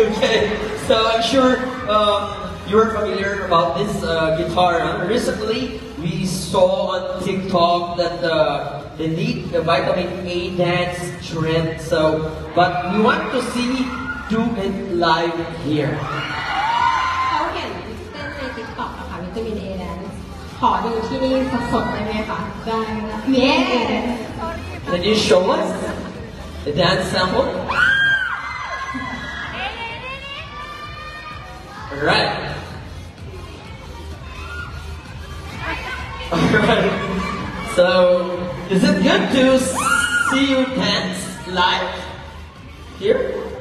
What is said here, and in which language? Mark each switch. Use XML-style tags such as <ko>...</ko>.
<en>Okay, so I'm sure you're familiar about this guitar. Recently, we saw on TikTok that they need the vitamin A dance trend. So, but we want to see do it live here.</en> <th>เขาเห็นเต้นใน TikTok อะค่ะวิตามิน A แดนขอดูที่นี่สดๆได้ไหมคะได้นะเย้</th> <en>Can you show us the dance sample? Alright. Alright. So, is it good to see you dance live here?</en>